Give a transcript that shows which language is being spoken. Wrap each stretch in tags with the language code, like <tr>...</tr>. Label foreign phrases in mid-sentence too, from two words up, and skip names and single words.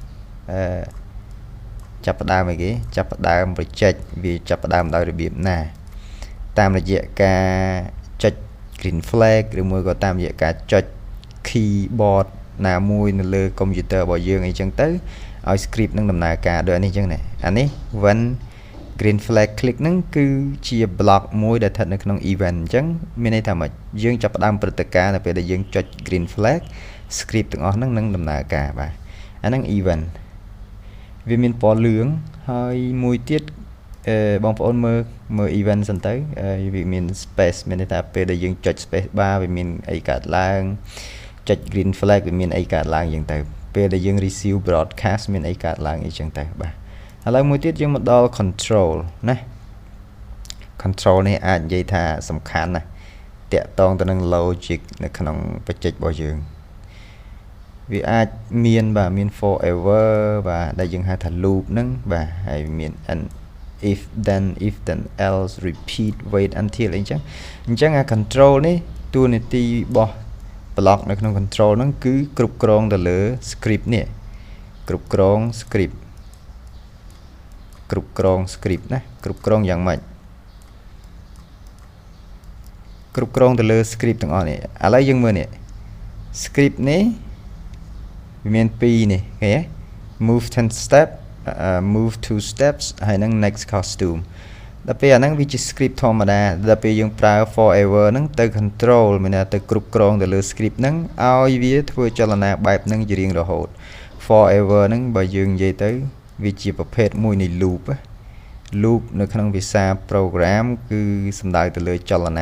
<km>ចាប់ផ្ដើមអីគេចាប់ផ្ដើមបច្ចេកវាចាប់ផ្ដើមដោយរបៀបណាតាមរយៈការចុច</km> <en>green flag</en> <km>ឬមួយក៏តាមរយៈការចុច keyboard ណាមួយនៅលើ computer របស់យើងអីចឹងទៅឲ្យ script នឹងដំណើរការដូចនេះចឹងណាអានេះ</km> <en>when green flag click</en> <km>ហ្នឹង គឺជា block មួយដែលស្ថិតនៅក្នុង event អញ្ចឹងមានន័យថាម៉េចយើងចាប់ផ្ដើមព្រឹត្តិការណ៍នៅពេលដែលយើងចុច</km> <en>green flag</en> <km>script ទាំងអស់ហ្នឹងនឹងដំណើរការបាទអាហ្នឹង event វាមានពណ៌លឿងហើយមួយ ទៀតបងប្អូនមើល event សិនទៅវាមាន space មានន័យថាពេលដែលយើងចុច</km> <en>space bar</en> <km>វាមានអីកើតឡើងចុច</km> <en>green flag</en> <km>វាមានអីកើតឡើង យ៉ាងទៅពេលដែលយើង</km> <en>receive broadcast</en> <km>មានអីកើតឡើងអីចឹងទៅបាទឥឡូវមួយទៀតយើងមកដល់ control ណា control នេះអាច និយាយថាសំខាន់ណាស់តាក់ទងទៅនឹង logic នៅក្នុងបច្ចេករបស់យើងវាអាចមានបាទមាន forever បាទដែលយើងហៅថា loop ហ្នឹងបាទហើយមាន</km> <en>if then else repeat wait until</en> <km>អីចឹងអញ្ចឹងអា control នេះតួនាទីរបស់ block នៅក្នុង control ហ្នឹងគឺគ្រប់គ្រងទៅលើ script នេះគ្រប់គ្រង script ណាគ្រប់គ្រងយ៉ាងម៉េច គ្រប់គ្រងទៅលើ script ទាំងអស់នេះឥឡូវយើងមើលនេះ script នេះវាមាន2នេះឃើញទេ</km> <en>move 10 step move 2 steps</en> <km>ហើយនឹង</km> <en>next costume</en> <km>ដល់ពេលអាហ្នឹងវាជា script ធម្មតាដល់ពេលយើងប្រើ forever ហ្នឹងទៅ control មានថាទៅគ្រប់គ្រងទៅលើ script ហ្នឹងឲ្យវាធ្វើចលនាបែបហ្នឹងជារៀងរហូត forever ហ្នឹងបើយើងនិយាយទៅវាជាប្រភេទមួយនៃ</km> <en>loop loop</en> <km>នៅក្នុងភាសា program គឺសំដៅទៅលើចលនា</km>